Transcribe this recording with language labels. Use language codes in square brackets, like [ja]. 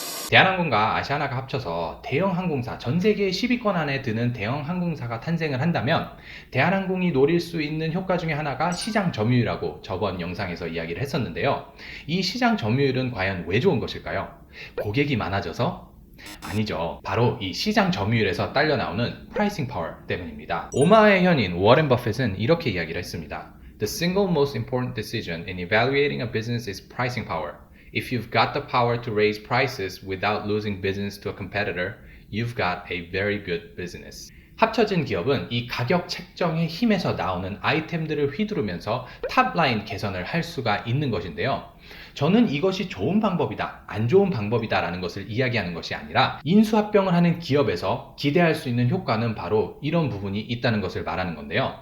[ko] 대한항공과 아시아나가 합쳐서 대형 항공사, 전 세계 10위권 안에 드는 대형 항공사가 탄생을 한다면 대한항공이 노릴 수 있는 효과 중에 하나가 시장 점유율이라고 저번 영상에서 이야기를 했었는데요. 이 시장 점유율은 과연 왜 좋은 것일까요? 고객이 많아져서? 아니죠. 바로 이 시장 점유율에서 딸려 나오는 프라이싱 파워 때문입니다. 오마의 현인 워렌 버핏은 이렇게 이야기를 했습니다. [en] The single most important decision in evaluating a business is pricing power. If you've got the power to raise prices without losing business to a competitor, you've got a very good business. [ko] 합쳐진 기업은 이 가격 책정의 힘에서 나오는 아이템들을 휘두르면서 탑라인 개선을 할 수가 있는 것인데요. 저는 이것이 좋은 방법이다, 안 좋은 방법이다 라는 것을 이야기하는 것이 아니라 인수합병을 하는 기업에서 기대할 수 있는 효과는 바로 이런 부분이 있다는 것을 말하는 건데요.